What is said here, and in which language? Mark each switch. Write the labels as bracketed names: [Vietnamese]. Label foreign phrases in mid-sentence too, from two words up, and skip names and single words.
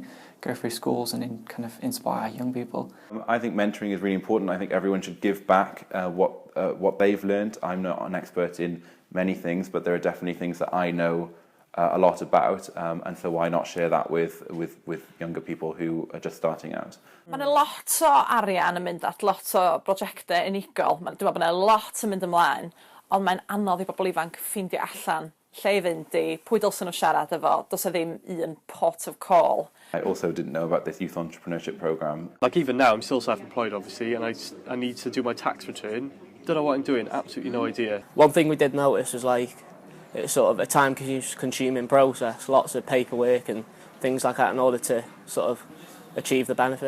[English] Go through schools and kind of inspire young people. I think mentoring is really important. I think everyone should give back what they've learned. I'm not an expert in many things, but there are definitely things that I know a lot about, and so why not share that with younger people who are just starting out. [Welsh] Mae yna lot o arian yn mynd at lot o brosiectau unigol. Dwi'n meddwl bod yna lot yn mynd ymlaen, ond mae'n anodd I bobl ifanc ffeindio allan lle I fynd I, pwy dylsyn nhw siarad efo, does e ddim un [English] pot of call. I also didn't know about this Youth Entrepreneurship program. Even now, I'm still self-employed, obviously, and I need to do my tax return. Don't know what I'm doing, absolutely no idea. One thing we did notice was it's sort of a time-consuming process, lots of paperwork and things like that in order to sort of achieve the benefit.